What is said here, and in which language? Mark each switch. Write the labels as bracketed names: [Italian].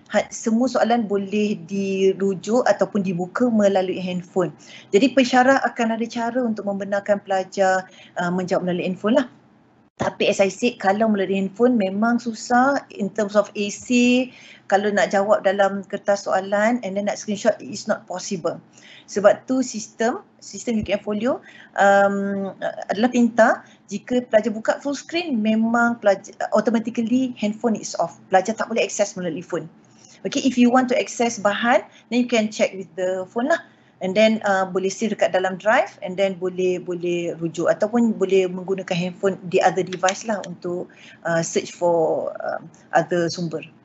[Malay] Semua soalan boleh dirujuk ataupun dibuka melalui handphone. Jadi pensyarah akan ada cara untuk membenarkan pelajar menjawab melalui handphone lah. Tapi [English] as I said, [Malay] kalau melalui handphone memang susah [English] in terms of AC. [Malay] Kalau nak jawab dalam kertas soalan and then nak screenshot, [English] it is not possible. [Malay] Sebab tu sistem UKM Folio adalah pintar. Jika pelajar buka full screen, memang pelajar [English] automatically handphone is off. [Malay] Pelajar tak boleh access melalui phone. [English] Okay, if you want to access bahan, then you can check with the phone lah. [Malay] And then boleh save dekat dalam drive and then boleh rujuk ataupun boleh menggunakan handphone di [English] other device [Malay] lah untuk [English] search for other [Malay] sumber.